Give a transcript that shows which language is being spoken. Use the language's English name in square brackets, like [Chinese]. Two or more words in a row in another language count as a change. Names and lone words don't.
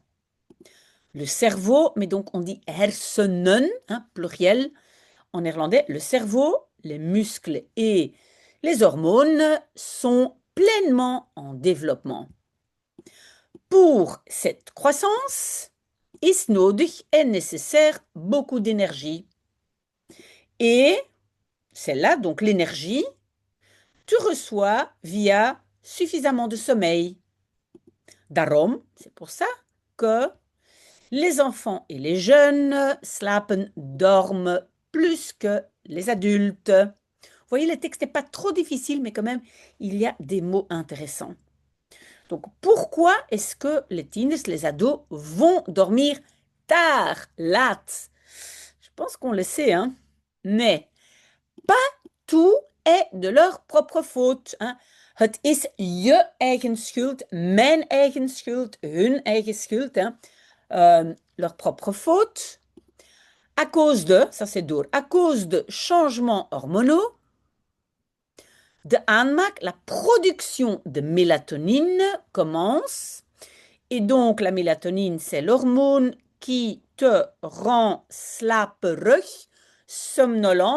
[French] Le cerveau, mais donc on dit hersenen, hein, pluriel en néerlandais, le cerveau, les muscles et les hormones sont pleinement en développement. Pour cette croissance, [Dutch] is nodig, [French] est nécessaire beaucoup d'énergie. Et c'est là donc l'énergie, tu reçois via suffisamment de sommeil. Daarom, c'est pour ça que les enfants et les jeunes slapen, dorment plus que les adultes. Vous voyez, le texte n'est pas trop difficile, mais quand même, il y a des mots intéressants. Donc, pourquoi est-ce que les teens, les ados, vont dormir tard, laat? Je pense qu'on le sait, hein? Mais pas tout est de leur propre faute. Hein? [Dutch] Het is je eigen schuld, mijn eigen schuld, hun eigen schuld. [French] Hein? Leur propre faute. À cause de, ça c'est door, à cause de changements hormonaux, [Dutch] de aanmaak, [French] la production de mélatonine commence. Et donc la mélatonine, c'est l'hormone qui te rend slaperig, somnolent.